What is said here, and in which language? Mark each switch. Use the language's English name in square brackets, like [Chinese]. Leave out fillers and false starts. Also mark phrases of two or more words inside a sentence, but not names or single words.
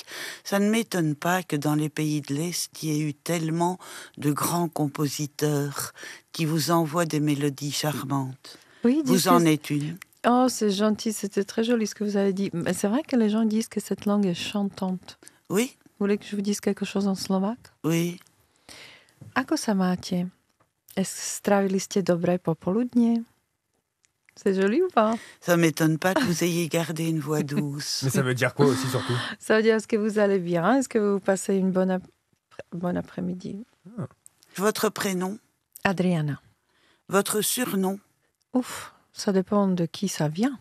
[French] Ça ne m'étonne pas que dans les pays de l'Est, il y ait eu tellement de grands compositeurs qui vous envoient des mélodies charmantes. Oui, Vous en êtes une. Oh, c'est gentil, c'était très joli ce que vous avez dit. Mais c'est vrai que les gens disent que cette langue est chantante. Oui, Vous voulez que je vous dise quelque chose en slovaque ? oui. [Slovak] Ako sa máte? Strávili ste dobré popoludnie? [French] C'est joli ou pas? Ça ne m'étonne pas que vous ayez gardé une voix douce. Mais ça veut dire quoi aussi surtout ? Ça veut dire, est-ce que vous allez bien? Est-ce que vous passez une bonne après-midi? Votre prénom, Adriana. votre surnom, Ouf, ça dépend de qui ça vient.